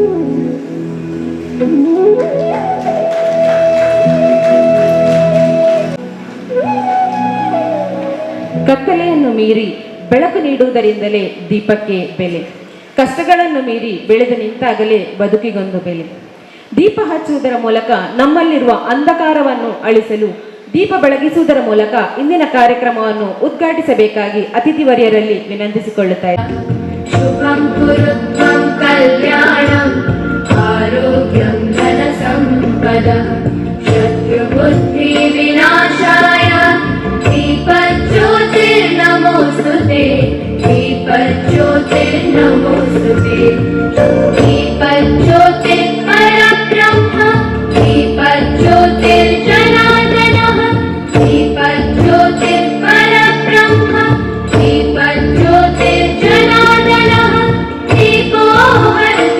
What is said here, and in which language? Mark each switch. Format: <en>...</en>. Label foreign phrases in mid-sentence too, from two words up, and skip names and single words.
<kn>ಕತ್ತಲೆಯನ್ನು ಮೀರಿ ಬೆಳಕು ನೀಡುವುದರಿಂದಲೇ ದೀಪಕ್ಕೆ ಬೆಲೆ. ಕಷ್ಟಗಳನ್ನು ಮೀರಿ ಬೆಳೆದು ನಿಂತಾಗಲೇ ಬದುಕಿಗೊಂದು ಬೆಲೆ. ದೀಪ ಹಚ್ಚುವುದರ ಮೂಲಕ ನಮ್ಮಲ್ಲಿರುವ ಅಂಧಕಾರವನ್ನು ಅಳಿಸಲು ದೀಪ ಬೆಳಗಿಸುವುದರ ಮೂಲಕ ಇಂದಿನ ಕಾರ್ಯಕ್ರಮವನ್ನು ಉದ್ಘಾಟಿಸಬೇಕಾಗಿ ಅತಿಥಿವರ್ಯರಲ್ಲಿ ವಿನಂತಿಸಿಕೊಳ್ಳುತ್ತಾರೆ.</kn> <sa>ಶುಭಂ ಕುರುತ್ವಂ ಕಲ್ಯಾಣಂ ಆರೋಗ್ಯಂ ಧನ ಸಂಪದ ಶತ್ರುಬುದ್ಧಿ ವಿನಾಶಾಯ दीपज्योतिर्नमोस्तुते दीपज्योतिर्नमोस्तुते दीपज्योतिर्परब्रह्म दीपज्योतिर्जनार्दनः दीपज्योतिर्परब्रह्म दीपज्योतिर्जनार्दनः दीपो हरतु</sa>